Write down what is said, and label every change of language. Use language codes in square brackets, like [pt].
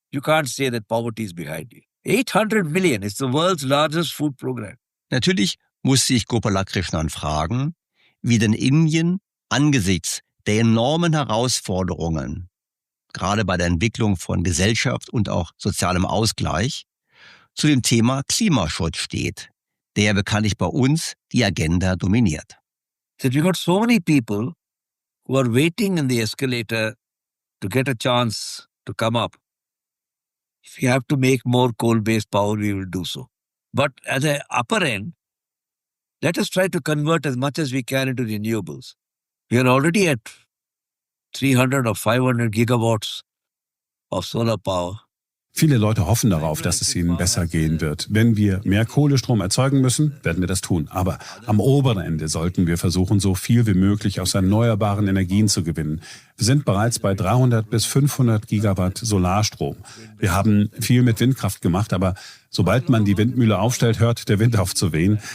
[en] You can't say that poverty is behind you. 800 million is the world's largest food program. [de] Natürlich muss sich Gopalakrishnan fragen, wie denn Indien angesichts der enormen Herausforderungen, gerade bei der Entwicklung von Gesellschaft und auch sozialem Ausgleich, zu dem Thema Klimaschutz steht, der ja bekanntlich bei uns die Agenda dominiert. [en] That we got so many people who are waiting in the escalator to get a chance to come up. If you have to make more coal-based power, we will do so. But at the upper end, let us try to convert as much as we can into renewables. We are already at 300 or 500 gigawatts of solar power. [de] Viele Leute hoffen darauf, dass es ihnen besser gehen wird. Wenn wir mehr Kohlestrom erzeugen müssen, werden wir das tun. Aber am oberen Ende sollten wir versuchen, so viel wie möglich aus erneuerbaren Energien zu gewinnen. Wir sind bereits bei 300 bis 500 Gigawatt Solarstrom. Wir haben viel mit Windkraft gemacht, aber sobald man die Windmühle aufstellt, hört der Wind auf zu wehen.